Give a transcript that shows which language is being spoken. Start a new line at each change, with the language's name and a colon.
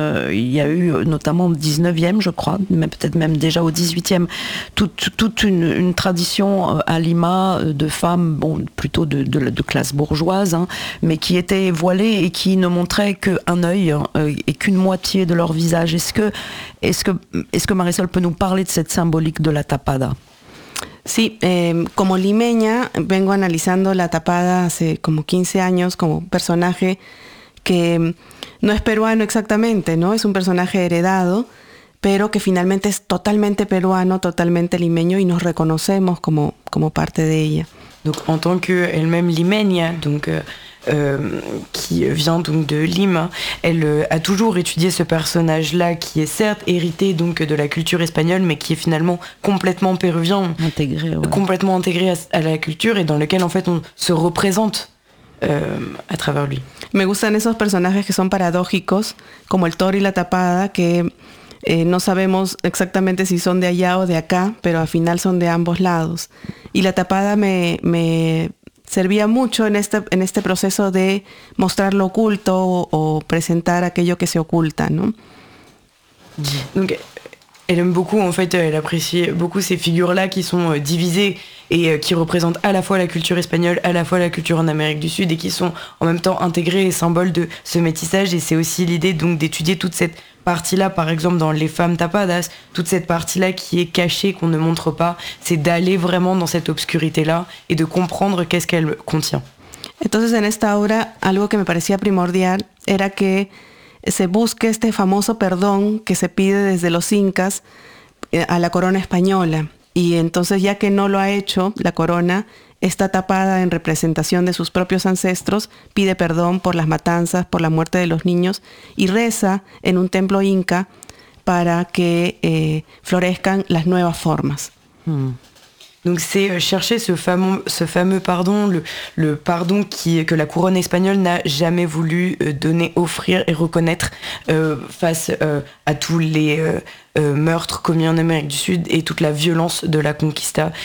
French: il y a eu notamment au 19e je crois, mais peut-être même déjà au 18e, toute une tradition à Lima de femmes, bon, plutôt de classe bourgeoise, hein, mais qui étaient voilées et qui ne montraient qu'un œil et qu'une moitié de leur visage. Est-ce que Marisol peut nous parler de cette symbolique de la tapada?
Spanish: Sí, como limeña vengo analizando la tapada hace como 15 años como personaje que no es peruano exactamente, ¿no? Es un personaje heredado, pero que finalmente es totalmente peruano, totalmente limeño, y nos reconocemos como parte de ella.
French: Donc en tant que elle-même limeña, donc qui vient donc de Lima, elle a toujours étudié ce personnage-là qui est certes hérité donc de la culture espagnole, mais qui est finalement complètement péruvien, intégré, ouais. Complètement intégré à la culture, et dans lequel en fait on se représente à travers lui.
Spanish: Me gustan esos personajes que son paradójicos, como el toro y la tapada, que no sabemos exactamente si son de allá o de acá, pero al final son de ambos lados. Y la tapada me servía mucho en este proceso de mostrar lo oculto o presentar aquello que se oculta, ¿no?
French: Donc, elle aime beaucoup, en fait, elle apprécie beaucoup ces figures-là qui sont divisées et qui représentent à la fois la culture espagnole, à la fois la culture en Amérique du Sud, et qui sont en même temps intégrées et symboles de ce métissage. Et c'est aussi l'idée donc d'étudier toute cette partie-là, par exemple dans les femmes tapadas, toute cette partie-là qui est cachée, qu'on ne montre pas, c'est d'aller vraiment dans cette obscurité-là et de comprendre qu'est-ce qu'elle contient.
Spanish: Entonces, en esta obra, algo que me parecía primordial era que se busque este famoso perdón que se pide desde los incas a la corona española. Y entonces, ya que no lo ha hecho la corona, está tapada en representación de sus propios ancestros, pide perdón por las matanzas, por la muerte de los niños, y reza en un templo inca para que florezcan las nuevas formas. Hmm.
French: Donc c'est chercher ce fameux pardon, le pardon que la couronne espagnole n'a jamais voulu donner, offrir et reconnaître face à tous les meurtres commis en Amérique du Sud et toute la violence de la conquista.